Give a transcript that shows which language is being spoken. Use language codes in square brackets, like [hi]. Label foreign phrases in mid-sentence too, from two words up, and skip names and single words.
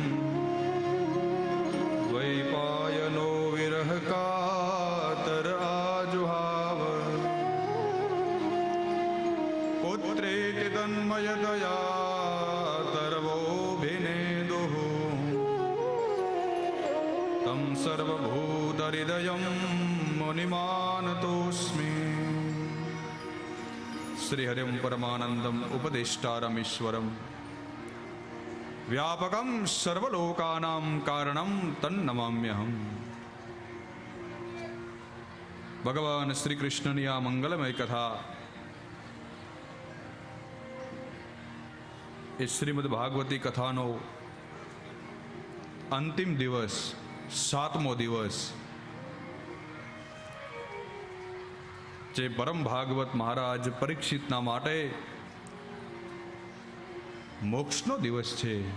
[sa] द्वैपायनो विरहकातर आजुहाव पुत्रेति तन्मयतया सर्वोऽभिनेदुः तं सर्वभूतहृदयं मुनिमानतोऽस्मि। श्रीहरिं परमानन्दम् उपदेष्टारमीश्वरम् व्यापकं सर्वलोकानां कारणं तन्नमाम्यहम्। [gu] भगवान श्री कृष्णની આ મંગલમય કથા એ શ્રીમદ ભાગવતી કથાનો અંતિમ દિવસ, 7મો દિવસ, જે પરમ ભાગવત મહારાજ પરીક્ષિતના માટે મોક્ષનો દિવસ છે.